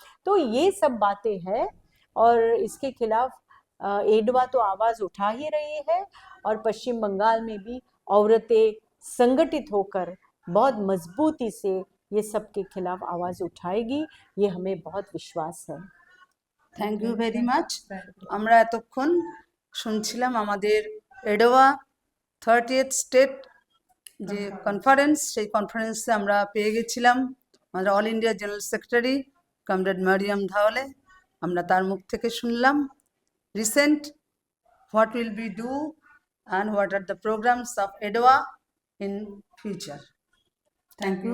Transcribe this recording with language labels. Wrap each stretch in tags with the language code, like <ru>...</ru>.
<hi>तो ये सब बातें हैं, और इसके खिलाफ एडवा तो आवाज उठा ही रही है, और पश्चिम बंगाल में भी औरतें संगठित होकर बहुत मजबूती से ये सब के खिलाफ आवाज उठाएगी, ये हमें बहुत विश्वास है।</hi> <en>Thank you very much.</en> <bn>আমরা এতক্ষণ শুনছিলাম আমাদের এডোয়া 30th স্টেট যে কনফারেন্স, সেই কনফারেন্সে আমরা পেয়ে গেছিলাম আমাদের all India general secretary comrade Mariam Dhawale. আমরা তার মুখ থেকে শুনলাম</bn> <en>Recent what will be do and what are the programs of EDOA in future. Thank you.</en>